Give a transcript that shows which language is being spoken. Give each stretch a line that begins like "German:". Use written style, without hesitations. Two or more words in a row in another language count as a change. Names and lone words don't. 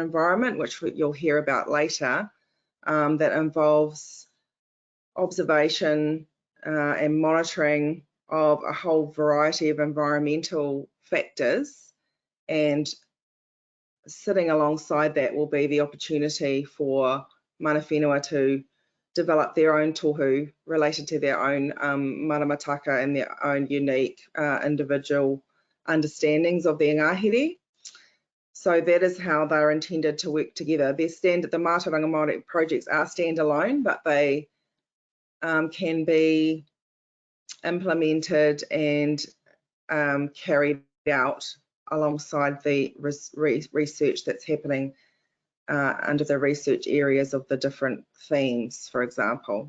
English: environment, which you'll hear about later, that involves observation and monitoring of a whole variety of environmental factors, and sitting alongside that will be the opportunity for
Māori: mana whenua
English: to develop their own tohu related to their own maramataka and their own unique individual understandings of their ngahere. So that is how they're intended to work together. The Mātauranga Māori projects are standalone, but they can be implemented and carried out alongside the research that's happening under the research areas of the different themes, for example.